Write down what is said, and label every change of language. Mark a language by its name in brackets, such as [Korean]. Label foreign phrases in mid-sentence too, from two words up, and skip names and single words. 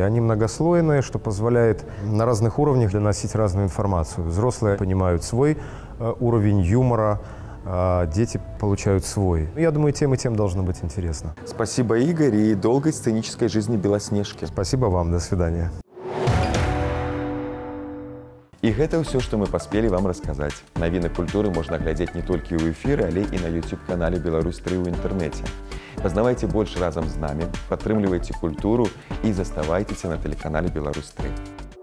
[Russian] Они многослойные, что позволяет на разных уровнях доносить разную информацию. Взрослые понимают свой уровень юмора, а дети получают свой. Я думаю, тем и тем должно быть интересно. Спасибо, Игорь, и долгой сценической жизни Белоснежки. Спасибо вам. До свидания. [Belarusian] І гэта ўсё, што мы паспелі вам расказаць. Навіны культуры можна глядзець не толькі ў эфіры, але і на YouTube-канале «Беларусь-3» ў інтэрнэце. Пазнавайце больш разам з намі, падтрымлівайце культуру і заставайцеся на тэлеканале «Беларусь-3».